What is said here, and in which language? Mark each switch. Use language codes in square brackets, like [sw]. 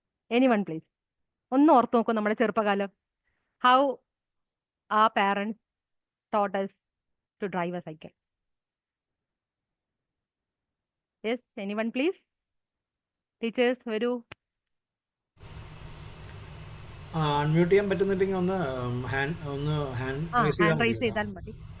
[ml] Anyone please, ഒന്ന് ഓർത്ത് നോക്കൂ നമ്മുടെ ചെറുപ്പകാലം. [en] How our parents taught us to drive a cycle? Yes, anyone please? [ml] Teachers, വരൂ. അൺമ്യൂട്ട് ചെയ്യാൻ പറ്റുന്നില്ലെങ്കിൽ ഒന്ന് ഹാൻഡ് റൈസ് ചെയ്താൽ [en] raise [ml] മതി. ചെയ്താൽ മതി.